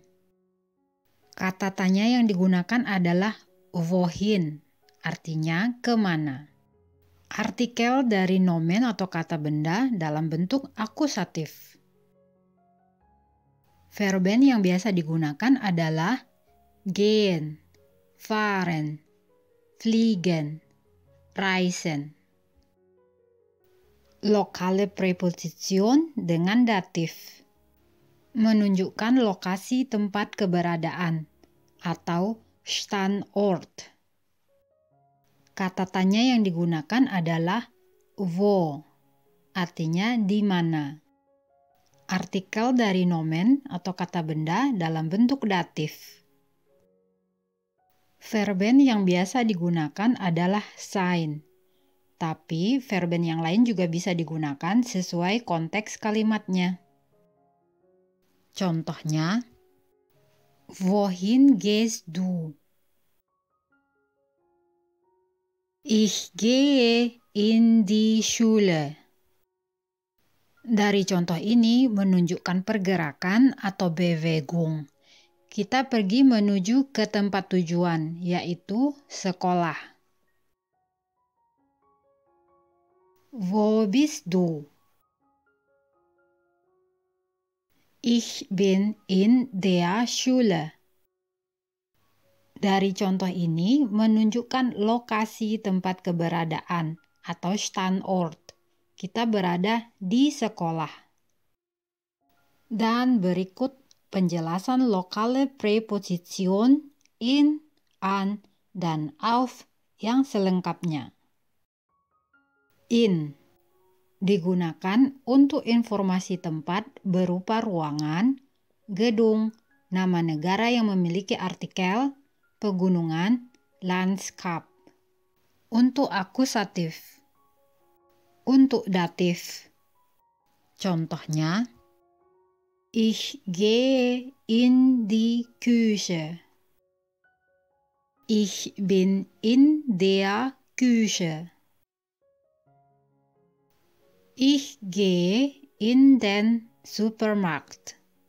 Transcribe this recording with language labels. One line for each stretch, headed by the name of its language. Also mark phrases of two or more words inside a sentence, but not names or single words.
Indonesian: Kata tanya yang digunakan adalah wohin, artinya kemana. Artikel dari nomen atau kata benda dalam bentuk akusatif.
German: Verben
Indonesian: yang biasa digunakan adalah
German: gehen, fahren, fliegen, reisen. Lokale Präposition
Indonesian: dengan datif menunjukkan lokasi tempat keberadaan atau Standort. Kata tanya yang digunakan adalah wo, artinya di mana. Artikel dari nomen atau kata benda dalam bentuk datif. Verben yang biasa digunakan adalah sein, tapi verben yang lain juga bisa digunakan sesuai konteks kalimatnya. Contohnya,
German: wohin gehst du? Ich gehe in die Schule.
Indonesian: Dari contoh ini menunjukkan pergerakan atau Bewegung. Kita pergi menuju ke tempat tujuan, yaitu sekolah.
German: Wo bist du? Ich bin in der Schule.
Indonesian: Dari contoh ini menunjukkan lokasi tempat keberadaan atau Standort. Kita berada di sekolah. Dan berikut penjelasan
German: lokale Präposition in, an,
Indonesian: dan auf yang selengkapnya. In digunakan untuk informasi tempat berupa ruangan, gedung, nama negara yang memiliki artikel, pegunungan, lanskap. Untuk akusatif. Untuk datif. Contohnya,
German: ich gehe in die Küche. Ich bin in der Küche. Ich gehe in den Supermarkt.